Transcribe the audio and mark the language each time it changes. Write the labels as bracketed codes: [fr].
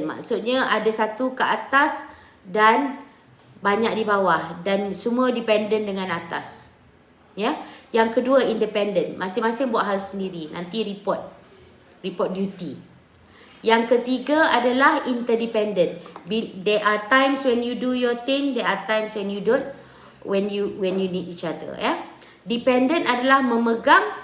[id] Maksudnya ada satu ke atas dan banyak di bawah. Dan semua dependent dengan atas. Ya. Yang kedua, independent. Masing-masing buat hal sendiri. Nanti report duty. Yang ketiga adalah interdependent. [en] There are times when you do your thing. There are times when you don't. When you need each other. [id] Ya. Dependent adalah memegang.